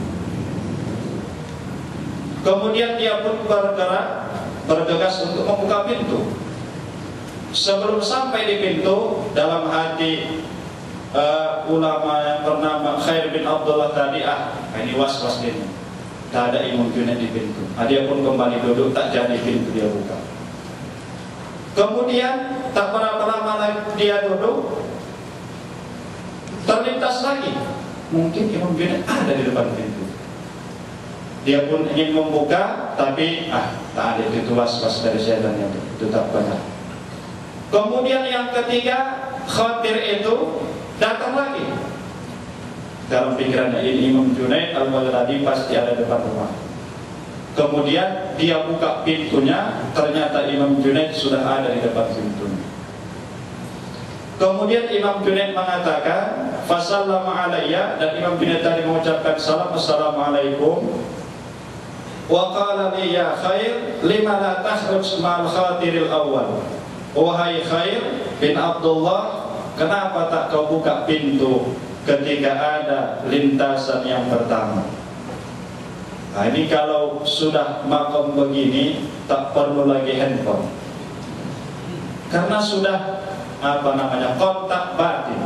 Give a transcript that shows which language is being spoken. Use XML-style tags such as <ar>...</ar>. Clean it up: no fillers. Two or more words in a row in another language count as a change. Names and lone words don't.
<id>Kemudian dia pun bergegas untuk membuka pintu. Sebelum sampai di pintu, dalam hati ulama yang bernama Khair bin Abdullah tadi, ini was-was ini, tak ada Imam Junaid di pintu. Dia pun kembali duduk, tak jadi pintu dia buka. Kemudian tak berapa lama lagi dia duduk, terlintas lagi, mungkin Imam Junaid ada di depan pintu. Dia pun ingin membuka, tapi tak ada, itu was-was dari syaitan yang itu tak benar. Kemudian yang ketiga, khawatir itu datang lagi. Dalam pikirannya ini Imam Junaid Al-Baghdadi pasti ada depan rumah. Kemudian dia buka pintunya, ternyata Imam Junaid sudah ada di depan pintunya. Kemudian Imam Junaid mengatakan,</id> <ar>"Fasallama alayya,"</ar> <id>dan Imam Junaid tadi mengucapkan salam, "Assalamualaikum."</id> <ar>Wa qala li ya Khair, lima la takhruj ma'al khatiril awal.</ar> <id>Wahai Khair bin Abdullah, kenapa tak kau buka pintu ketika ada lintasan yang pertama? Ini kalau sudah makom begini tak perlu lagi handphone, karena sudah kontak batin.</id>